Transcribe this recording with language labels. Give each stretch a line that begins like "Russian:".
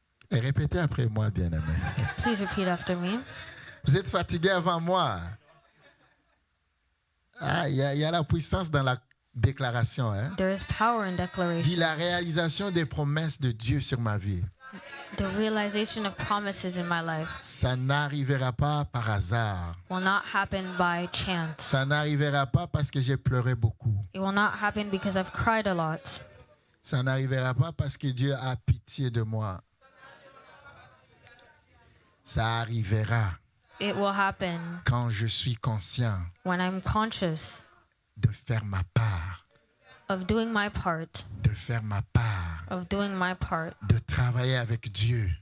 French: Et répétez après moi, bien-aimé.
English: Please repeat after me.
French: Vous êtes fatigué avant moi. Ah, il y a la puissance dans la déclaration. Hein?
English: There is power in
French: Dit
English: declaration.
French: la réalisation des promesses de Dieu sur ma vie.
English: The realization of promises in my life
French: Ça n'arrivera pas par hasard.
English: will not happen by chance.
French: Ça n'arrivera pas parce que j'ai pleuré beaucoup.
English: It will not happen because I've cried a lot.
French: Ça n'arrivera pas parce que Dieu a pitié de moi. Ça arrivera
English: It will happen
French: quand je suis conscient
English: when I'm conscious
French: de faire ma part,
English: of doing my part,
French: de faire ma part, de travailler avec Dieu.